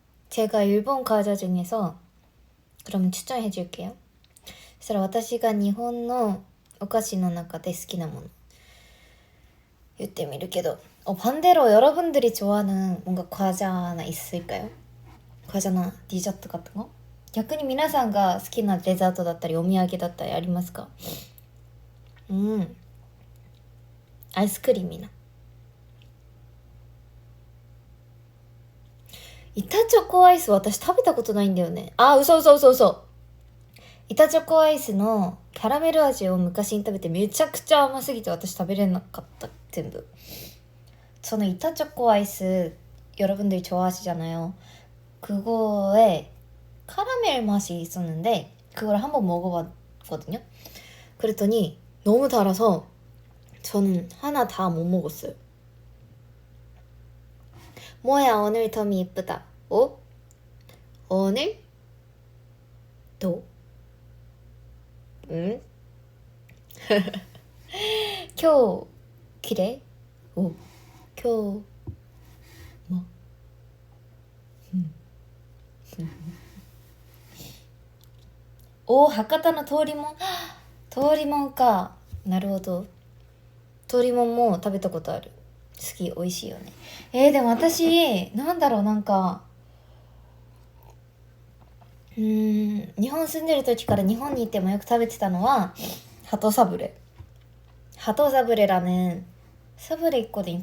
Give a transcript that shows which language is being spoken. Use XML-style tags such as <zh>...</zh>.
<ko>제가 일본 과자 중에서 그러면 추천해 줄게요. 그래서</ko> <ja>私が日本のお菓子の中で好きなもの言ってみるけど,</ja> <ko>반대로 여러분들이 좋아하는 뭔가 과자나 있을까요? 과자나 디저트 같은 거?</ko> <ja>逆に皆さんが好きなデザートだったりお土産だったりありますか？アイスクリームな。板チョコアイス私食べたことないんだよね。嘘。板チョコアイスのキャラメル味を昔に食べてめちゃくちゃ甘すぎて私食べれなかった。全部。その板チョコアイス</ja> <ko>여러분들이 좋아하시잖아요. 그거에 카라멜 맛이 있었는데 그걸 한번 먹어봤거든요. 그랬더니 너무 달아서 저는 하나 다 못 먹었어요. 뭐야 오늘 덤이 예쁘다. 오늘? 또? 응?</ko> <ja>今日</ja> <ko>그래? 오. 今日 뭐?</ko> <ja>博多の通りもん。通りもんか。なるほど。通りもんも食べたことある。好き、美味しいよね。でも私なんだろう、なんか日本住んでる時から日本に行ってもよく食べてたのは鳩サブレ。</ja> <ko>鳩サブレ라는 사브레 있거든.</ko>